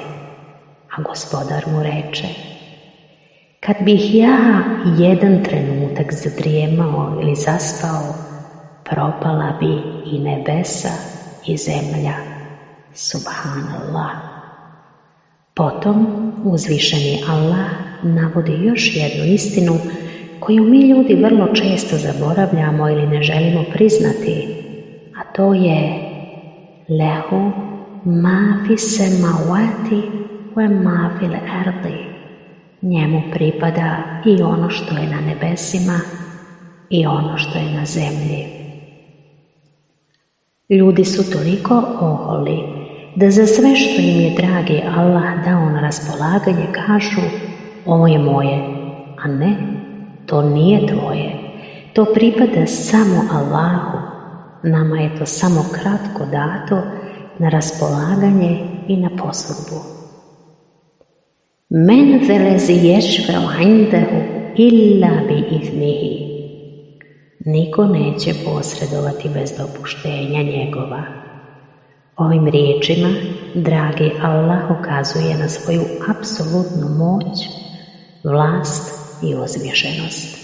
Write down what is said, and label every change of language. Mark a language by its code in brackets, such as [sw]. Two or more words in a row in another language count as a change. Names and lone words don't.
[bs] A gospodar mu reče, kad bih ja jedan trenutak zadrijemao ili zaspao, propala bi i nebesa i zemlja. Subhanallah. Potom uzvišeni Allah navodi još jednu istinu koju mi ljudi vrlo često zaboravljamo ili ne želimo priznati, a to je [ar] له ما في السماوات وما في الأرض. [bs] Njemu pripada i ono što je na nebesima i ono što je na zemlji. Ljudi su toliko oholi da za sve što im je dragi Allah dao na raspolaganje kažu, ovo je moje, a ne, to nije tvoje, to pripada samo Allahu, nama je to samo kratko dato na raspolaganje i na posudbu. [ar] من ذا الذي يشفع عنده إلا بإذنه. [bs] Niko neće posredovati bez dopuštenja njegova. Ovim riječima dragi Allah ukazuje na svoju apsolutnu moć, vlast i uzvišenost.